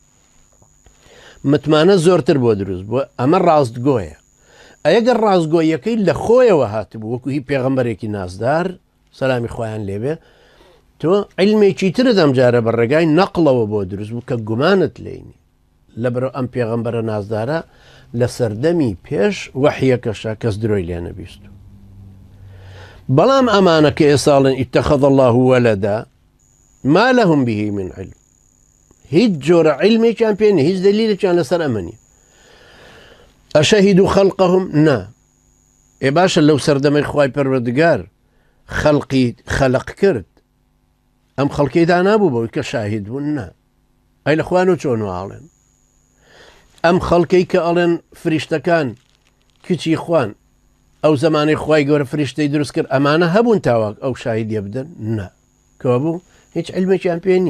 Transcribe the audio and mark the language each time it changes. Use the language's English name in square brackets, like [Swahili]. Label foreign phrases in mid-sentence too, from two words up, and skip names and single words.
[Central Kurdish] متمانە زۆرتر بۆ دروست بووە ئەمە ڕاستگۆیە ئەگەر ڕاستگۆیەکەی لە خۆیەوە هاتبوو وەکو هی پێغەمبەرێکی نازدار سەلامی خۆیان لێبێ تۆ عیلمێکی ترت ئەم جارە بە ڕێگای نەقڵەوە بۆ دروست بوو کە گومانت لێنی لەبەرەوە ئەم پێغەمبەرە نازدارە لە سەردەمی پێش وەحیەکەشە کەس درۆی لێ نەبیست بەڵام ئەمانە کە ئێساڵن [Arabic] ئیتەخەذ الله وەلەدا ما لهم به من علم [Central Kurdish] هیچ جۆرە عیلمێکیان پێ نییە هیچ دەلیلێکیان لەسەر ئەمە نیە [Arabic] ئەشەهیدوا خەلقەهم [Central Kurdish] نا ئێ باشە لەو سەردەمەی خوای پەروەردگار خەڵقی خەلق کرد ئەم خەڵکەی دانابوو بەوەی کە شاهید بوون نا ئەی لە خوان و چۆن ئاڵێن ئەم خەڵکەی کە ئەڵێن فریشتەکان کچی خوان ئەو زمانەی خوای گەورە فریشتەی دروست کرد ئەمانە هەبوون تاواک ئەو شاهیدیە بدەن نا کەوا بوو هیچ عیلمێکیان پێ نییە